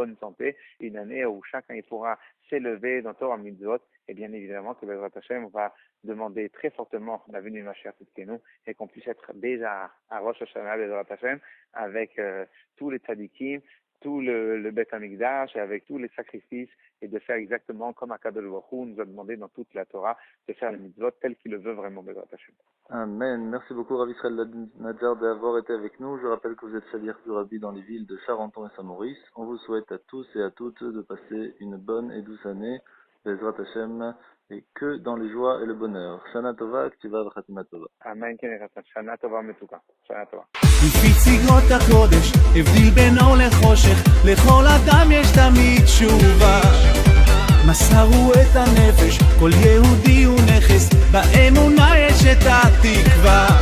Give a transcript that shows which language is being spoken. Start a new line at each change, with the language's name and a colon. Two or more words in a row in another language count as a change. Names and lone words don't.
French: bonne santé, une année où chacun il pourra s'élever dans
Hebrew: תורה מצוות,
French: et bien évidemment que
Hebrew: בעזרת השם
French: va demander très fortement la venue de
Hebrew: משיח צדקנו
French: et qu'on puisse être déjà à Rosh Hashanah
Hebrew: בעזרת השם
French: avec tous les tzadikim, tout le Beth Amikdash et avec tous les sacrifices et de faire exactement comme
Hebrew: הקדוש ברוך הוא
French: nous a demandé dans toute la Torah de faire les mitzvot tel qu'il le veut vraiment
Hebrew: בעזרת השם.
French: Amen. Merci beaucoup Rav Israël Nadjar d'avoir été avec nous. Je rappelle que vous êtes Shaliach du Rabbi dans les villes de Charenton et Saint-Maurice. On vous souhaite à tous et à toutes de passer une bonne et douce année,
Hebrew: בעזרת השם,
French: et que dans les joies et le bonheur.
Hebrew: שנה טובה, כתיבה וחתימה טובה. אמן. שנה טובה מתוקה. שנה טובה. לפי צגרות הקודש, הבדיל בינו לחושך, לכל אדם יש תמיד תשובה. מסרו את הנפש, כל יהודי הוא נכס, באמונה יש את התקווה.